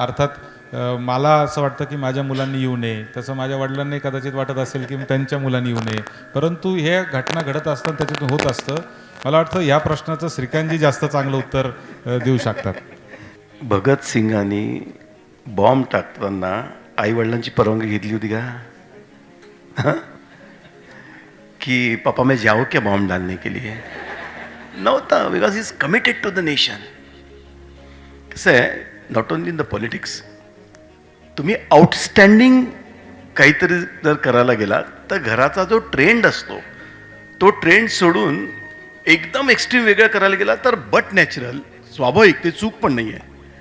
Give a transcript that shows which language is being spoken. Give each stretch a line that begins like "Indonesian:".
Marathi: अर्थात मला असं वाटतं की माझ्या मुलांनी येऊ नये, तसं माझ्या वडिलांनी कदाचित वाटत असेल की त्यांच्या मुलांनी येऊ नये. परंतु हे घटना घडत असताना त्याच्यातून होत असतं. मला वाटतं या प्रश्नाचं श्रीकांतजी जास्त चांगलं उत्तर देऊ शकतात. भगतसिंगांनी बॉम्ब टाकताना आई वडिलांची परवानगी घेतली होती का?
Hindi: हाँ? कि पापा मैं जाऊँ क्या बॉम्ब डालने के लिए?
Marathi: नव्हता,
English: Because is committed to the nation.
Marathi: कसं आहे,
English: not only in the politics,
Marathi: तुम्ही आउटस्टँडिंग काहीतरी जर करायला गेला तर घराचा जो ट्रेंड असतो तो ट्रेंड सोडून एकदम एक्स्ट्रीम वेगळं करायला गेला तर
English: but natural,
Marathi: स्वाभाविक, ते चूक पण नाही आहे.